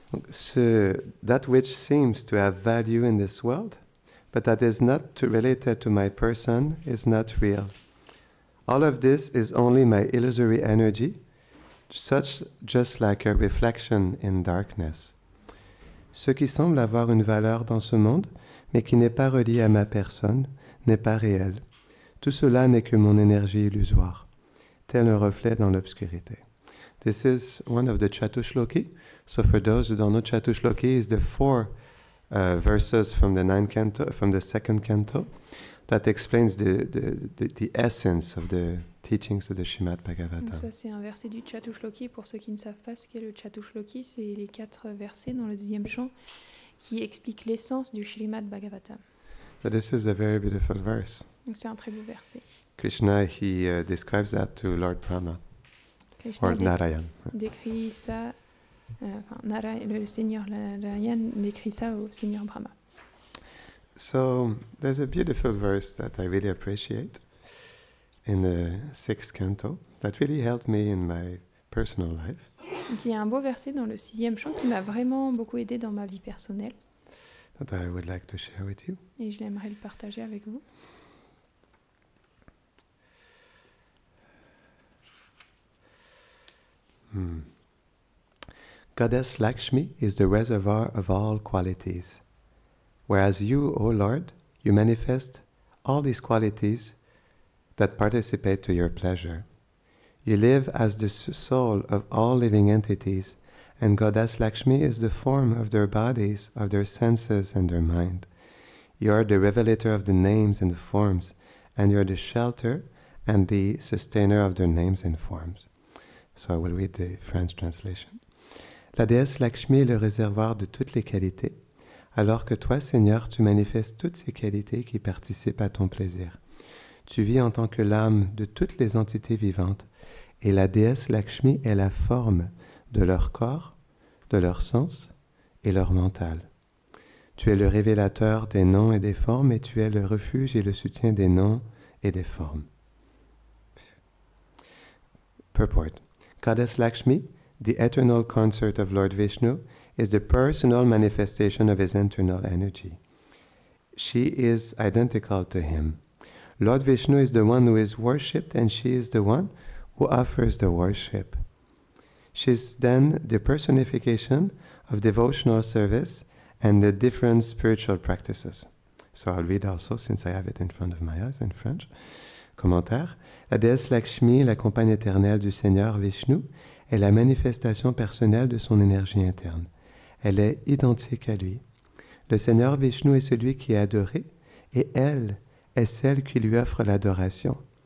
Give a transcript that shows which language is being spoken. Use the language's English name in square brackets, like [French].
[English] So, that which seems to have value in this world, but that is not related to my person, is not real. All of this is only my illusory energy, just like a reflection in darkness. [French] Ce qui semble avoir une valeur dans ce monde, mais qui n'est pas relié à ma personne, n'est pas réel. Tout cela n'est que mon énergie illusoire, tel un reflet dans l'obscurité. [English] This is one of the Chatushloki. So for those who don't know, Chatushloki is the 4 verses from the 2nd canto that explains the essence of the teachings of the Srimad Bhagavatam. [French] Donc ça, c'est un verset du Chatushloki. Pour ceux qui ne savent pas ce qu'est le Chatushloki, c'est les 4 versets dans le 2e chant qui expliquent l'essence du Srimad Bhagavatam. [English] So this is a very beautiful verse. [French] Donc c'est un très beau verset. [English] Krishna, he describes that to Lord Brahma, Krishna or Narayan. [French] décrit ça, le Seigneur Narayan décrit ça au Seigneur Brahma. [English] So there's a beautiful verse that I really appreciate in the 6th canto that really helped me in my personal life. [French] Donc il y a un beau verset dans le 6e chant qui m'a vraiment beaucoup aidé dans ma vie personnelle [English] That I would like to share with you. [French] et je l'aimerais le partager avec vous. [English] Goddess Lakshmi is the reservoir of all qualities. Whereas you, O Lord, you manifest all these qualities that participate to your pleasure. You live as the soul of all living entities, and Goddess Lakshmi is the form of their bodies, of their senses, and their mind. You are the revelator of the names and the forms, and you are the shelter and the sustainer of their names and forms. So I will read the French translation. [French] La déesse Lakshmi est le réservoir de toutes les qualités, alors que toi, Seigneur, tu manifestes toutes ces qualités qui participent à ton plaisir. Tu vis en tant que l'âme de toutes les entités vivantes, et la déesse Lakshmi est la forme de leur corps, de leur sens et leur mental. Tu es le révélateur des noms et des formes, et tu es le refuge et le soutien des noms et des formes. [English] Purport. Goddess Lakshmi, the eternal consort of Lord Vishnu, is the personal manifestation of his internal energy. She is identical to him. Lord Vishnu is the one who is worshipped, and she is the one who offers the worship. She is then the personification of devotional service and the different spiritual practices. So I'll read also, since I have it in front of my eyes in French. [French] Commentaire. La déesse Lakshmi, la compagne éternelle du Seigneur Vishnu, est la manifestation personnelle de son énergie interne. Elle est identique à lui. Le Seigneur Vishnu est celui qui est adoré, et elle est celle qui lui offre l'adoration.